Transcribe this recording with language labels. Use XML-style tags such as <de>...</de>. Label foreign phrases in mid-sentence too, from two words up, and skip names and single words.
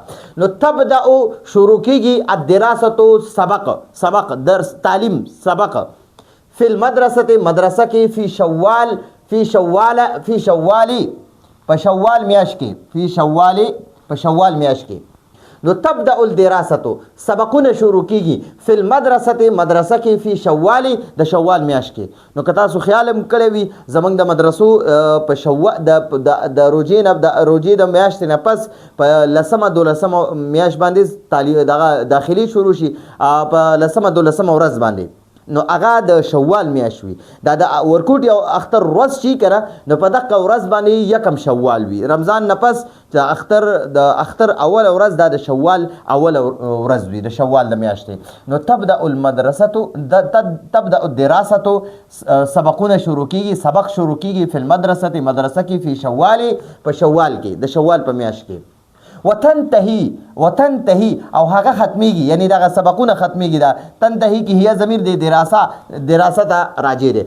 <ps>نو تبدأ شروع کېږي. الدراسة سبق درس، تعلیم، سبق.</ps> <ar>فی المدرسة</ar> <ps>مدرسه کې.</ps> <ar>فی شوال</ar> <ps>په شوال میاشت کې، په شوال میاشت کې. نو</ps> <ar>تبدأ الدراسة</ar> <ps>سبقونه شروع کیږي.</ps> <ar>فی المدرسة</ar> <ps>مدرسه کې،</ps> <ar>فی شوال</ar> <ps>د شوال میاشت کې. نو که تاسو خیال هم کړی وي زموږ د مدرسو په شوال د روژې د میاشتې نه پس په 10مه 12مه میاشت باندې داخلي شروع شي په 10مه 12مه ورځ باندې. نو هغه د شوال میاشت وي. دا د ورکوټ یو اختر ورځ چې کنه نو په دغه ورځ باندې 1 شوال وي. رمضان نه پس د اختر اول ورځ دا د شوال اول ورځ وي، د شوال د میاشتې. نو</ps> <ar>تبدأ الدراسة</ar> <ps>سبقونه شروع کیږي، سبق شروع کیږي.</ps> <ar>فی المدرسة</ar> <ps>مدرسه کې،</ps> <ar>فی شوال</ar> <ps>په شوال کې، د شوال په میاشت کې. وتنتهي او هغه ختمیږي، یعنی دغه سبقونه ختمیږي. دا تنتهي کې هي ضمیر دی دراسه ته راجع دی.</ps>